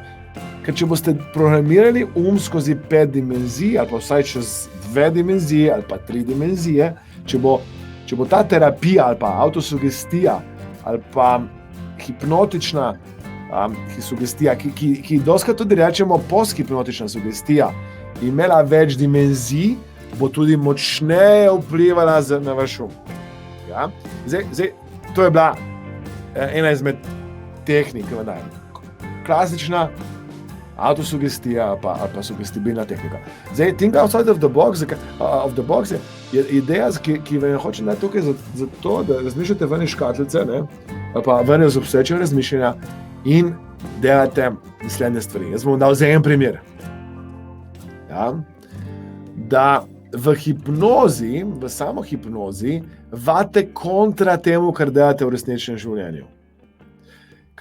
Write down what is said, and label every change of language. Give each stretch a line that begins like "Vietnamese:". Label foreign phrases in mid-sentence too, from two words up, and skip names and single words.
Slovenian: Ker če boste programirali skozi 5 dimenzij, ali pa vsaj čez 2 dimenzije, ali pa 3 dimenzije, če bo ta terapija, ali pa autosugestija, ali pa hipnotična sugestija, ki doskrat tudi rečemo posthipnotična sugestija, imela več dimenzij, bo tudi močneje vplivala na vaš um. Ja? Zdaj, to je bila ena izmed tehnik, klasična autosugestija ali pa sugestibilna tehnika. Zdaj,
English: think outside of the box
Slovenian: je ideja, ki vam hoče dati tukaj zato, da razmišljate ven iz škatlice, ali pa ven iz obstoječega razmišljanja in delate naslednje stvari. Jaz bom dal za en primer. Ja? Da v hipnozi, v samohipnozi, vate kontra temu, kar delate v resničnem življenju.